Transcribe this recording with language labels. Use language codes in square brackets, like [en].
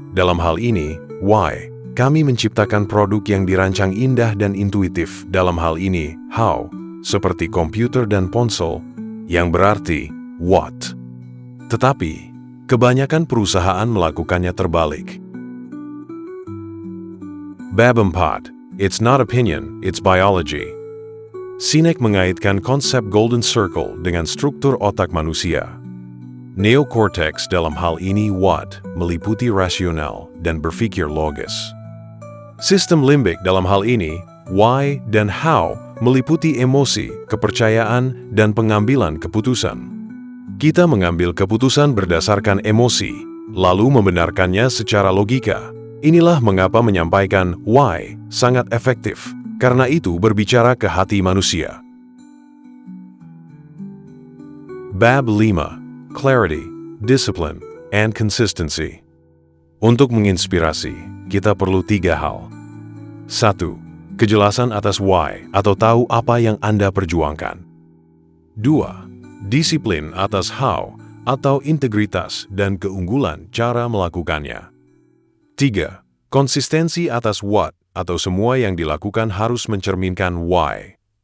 [id] Dalam hal ini, why, kami menciptakan produk yang dirancang indah dan intuitif. Dalam hal ini, how, seperti komputer dan ponsel, yang berarti what. Tetapi, kebanyakan perusahaan melakukannya terbalik. Bab 4. [en] It's not opinion, it's biology. [id] Sinek mengaitkan konsep Golden Circle dengan struktur otak manusia. Neocortex dalam hal ini what, meliputi rasional dan berpikir logis. Sistem limbik dalam hal ini, why dan how, meliputi emosi, kepercayaan, dan pengambilan keputusan. Kita mengambil keputusan berdasarkan emosi, lalu membenarkannya secara logika. Inilah mengapa menyampaikan why sangat efektif, karena itu berbicara ke hati manusia. Bab 5. [en] Clarity, Discipline, and Consistency. [id] Untuk menginspirasi, kita perlu 3 hal. 1. Kejelasan atas why atau tahu apa yang Anda perjuangkan. 2. Disiplin atas how atau integritas dan keunggulan cara melakukannya. 3. Konsistensi atas what atau semua yang dilakukan harus mencerminkan why.